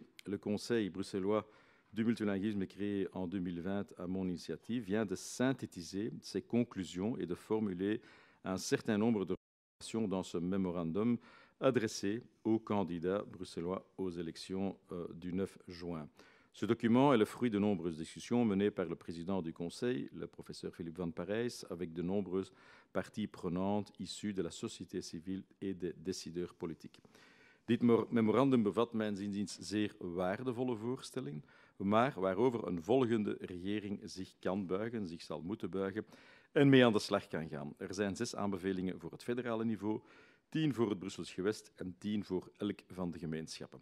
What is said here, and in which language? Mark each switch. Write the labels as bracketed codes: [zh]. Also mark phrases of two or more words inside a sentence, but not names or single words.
[fr] Le Conseil bruxellois du multilinguisme créé en 2020 à mon initiative vient de synthétiser ses conclusions et de formuler un certain nombre de recommandations dans ce mémorandum adressé aux candidats bruxellois aux élections du 9 juin. Ce document est le fruit de nombreuses discussions menées par le président du Conseil, le professeur Philippe Van Parijs, avec de nombreuses parties prenantes issues de la société civile et des décideurs politiques. [nl] Dit memorandum bevat mijns inziens zeer waardevolle voorstellen, maar waarover een volgende regering zich kan buigen, zich zal moeten buigen en mee aan de slag kan gaan. Er zijn 6 aanbevelingen voor het federale niveau, 10 voor het Brussels gewest en 10 voor elk van de gemeenschappen.